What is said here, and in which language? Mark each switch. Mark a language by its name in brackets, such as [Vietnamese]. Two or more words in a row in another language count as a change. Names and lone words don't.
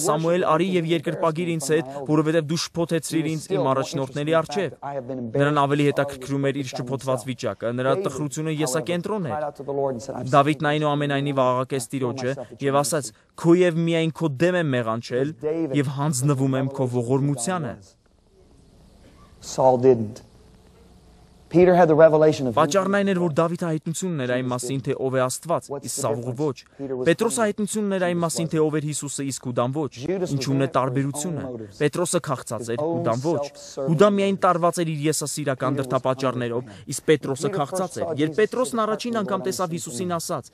[Armenian] Սամուել, արի եւ երկրպագիր ինձ հետ, որովհետեւ դու շփոթեցրիր ինձ իմ առաջնորդների առջև։ Նրան ավելի հետաքրքրում էր իր շփոթված վիճակը, նրա տխրությունը եսակենտրոն էր։ Դավիթն այնուամենայնիվ աղաղակեց Տիրոջը եւ ասաց. Քո եւ միայն քո դեմ եմ մեղանչել եւ հանձնվում եմ քո ողորմությանը։ [English] Saul didn't. Peter had the revelation of [Armenian] Պատճառն այն էր, որ Դավիթը հայտնություն ուներ այն մասին, թե ով է Աստված, իսկ Սավուղը ոչ։ Պետրոսը հայտնություն ուներ այն մասին, թե ով էր Հիսուսը, իսկ Հուդան ոչ։ Ինչու՞մն է տարբերությունը։ Պետրոսը քաղցած էր, Հուդան ոչ։ Հուդան միայն տարված էր իր եսասիրական դրդապատճառներով, իսկ Պետրոսը քաղցած էր։ Երբ Պետրոսն առաջին անգամ տեսավ Հիսուսին, ասաց.